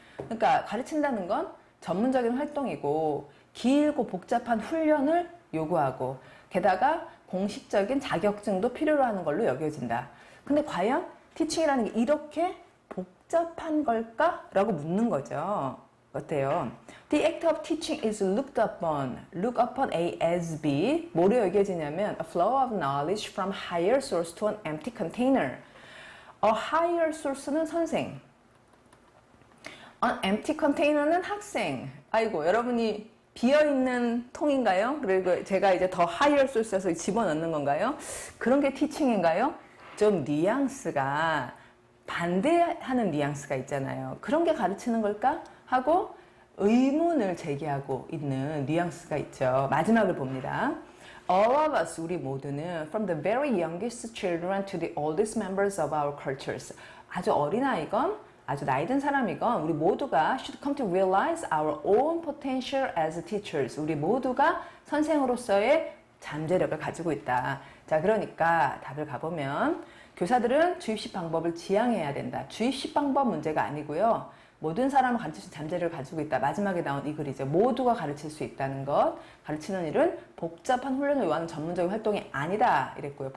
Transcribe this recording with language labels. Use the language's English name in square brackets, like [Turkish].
[Korean] 그러니까 가르친다는 건 전문적인 활동이고 길고 복잡한 훈련을 요구하고 게다가 공식적인 자격증도 필요로 하는 걸로 여겨진다. 근데 과연 티칭이라는 게 이렇게 복잡한 걸까? 라고 묻는 거죠. 어때요? [English] The act of teaching is looked upon A as B. 뭐로 여겨지냐면 a flow of knowledge from higher source to an empty container. A higher source는 선생, an empty container는 학생. [Korean] 아이고, 여러분이 비어있는 통인가요? 그리고 제가 이제 더 higher source 에서 집어넣는 건가요? 그런 게 티칭인가요? 좀 뉘앙스가 반대하는 뉘앙스가 있잖아요. 그런 게 가르치는 걸까? 하고 의문을 제기하고 있는 뉘앙스가 있죠. 마지막을 봅니다. [English] All of us, 우리 모두는 from the very youngest children to the oldest members of our cultures. 아주 어린아이건 아주 나이든 사람이건 우리 모두가 should come to realize our own potential as teachers. [Korean] 우리 모두가 선생으로서의 잠재력을 가지고 있다. 자, 그러니까 답을 가보면 교사들은 주입식 방법을 지향해야 된다. 주입식 방법 문제가 아니고요. 모든 사람을 가르칠 수 있는 잠재력을 가지고 있다. 마지막에 나온 이 글이죠. 모두가 가르칠 수 있다는 것. 가르치는 일은 복잡한 훈련을 요하는 전문적인 활동이 아니다. 이랬고요.